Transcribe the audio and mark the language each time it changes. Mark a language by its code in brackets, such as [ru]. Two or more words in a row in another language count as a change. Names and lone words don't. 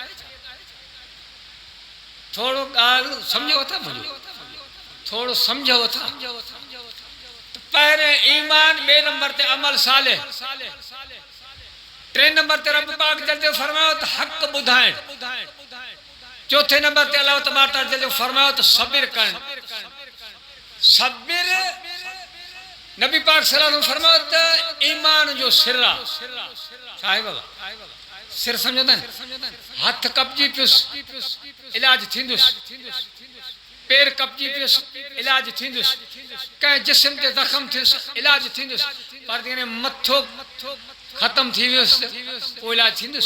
[sd] थोरो ॻाल्हि सम्झो था मुंहिंजो थोरो सम्झो था पहिरें ईमान ॿिए नंबर ते अमल साले टे नंबर ते रब पाक जल्दी फरमायो त हक़ ॿुधाइण चौथे नंबर ते [ar] الله تبارك وتعالى [sd] फरमायो त सब्र करण सब्र नबी पाक [ar] صلى الله عليه وسلم [sd] फरमायो त ईमान जो सिर आहे छा आहे बाबा सिर सम्झंदा हथ कपजी पियुसि इलाज थींदुसि पेर कपजी पियुसि इलाज थींदुसि कंहिं जिस्म ते ज़ख़म थियुसि इलाज थींदुसि पर जेकॾहिं मथो ख़तम थी वियुसि पोइ इलाज थींदुसि